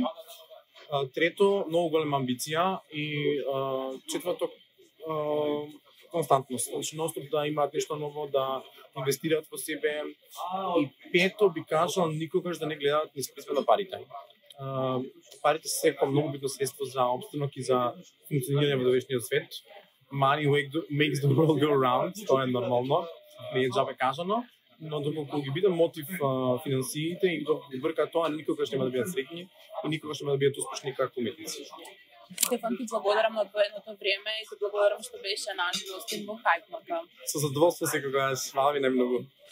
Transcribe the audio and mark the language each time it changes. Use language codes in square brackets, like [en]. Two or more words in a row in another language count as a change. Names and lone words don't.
[mk] Трето, многу голема амбиција и четврто, константност. Значи, ностоп да имаат нешто ново, да инвестираат во себе. И пето, би кажал, никогаш да не гледаат низ призма на парите. Парите се секако многу битно средство за опстанок и за функционирање во довечниот свет. [en] Money makes the world go round, [mk] тоа е нормално, не е џабе кажано. Но доколку ги биде мотив финансиите и доколку ги врка тоа, никогаш нема да бидат среќни и никогаш нема да бидат успешни како уметници. Стефан, ти благодарам на твоето време и ти благодарам што беше наш гостин во Hype. Со задоволство секогаш, хвала ви најмногу.